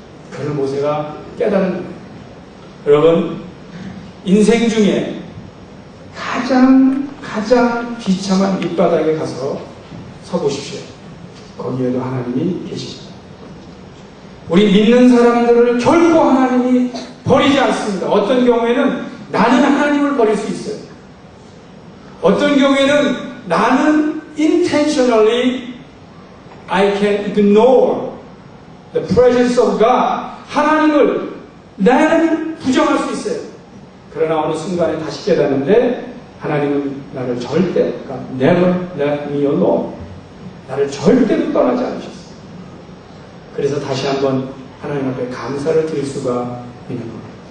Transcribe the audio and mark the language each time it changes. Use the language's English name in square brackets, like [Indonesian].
[Korean] 그걸 모세가 깨달은 거예요. 여러분 인생 중에 가장 비참한 밑바닥에 가서 서보십시오. 거기에도 하나님이 계십니다. 우리 믿는 사람들을 결코 하나님이 버리지 않습니다. 어떤 경우에는 나는 하나님을 버릴 수 있어요. [English] 어떤 경우에는 나는 intentionally I can ignore the presence of God. [Korean] 하나님을 나는 부정할 수 있어요. 그러나 어느 순간에 다시 깨닫는데 하나님은 나를 절대 never let me alone. 나를 절대로 떠나지 않으셨어요. 그래서 다시 한번 하나님 앞에 감사를 드릴 수가 있는 겁니다.